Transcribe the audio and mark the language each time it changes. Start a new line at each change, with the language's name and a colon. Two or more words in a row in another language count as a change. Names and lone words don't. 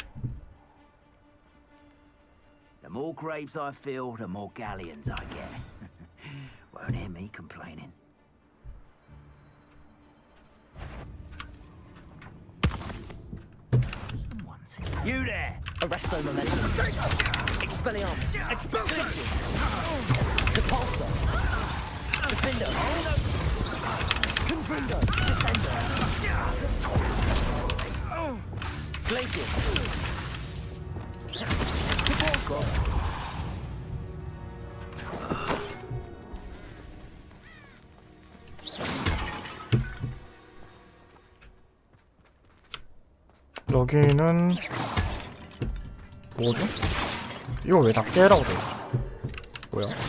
English: The more graves I fill, the more galleons I get. Won't hear me complaining. Someone's here. You there! Arresto momentum. Expelliarmus. Expulsus. Repulsor. Defender. Confrindo. Descender. Glacius. Caborgo.
Korean: 여기는 뭐죠? 이거 왜 다 깨라고 돼? 뭐야?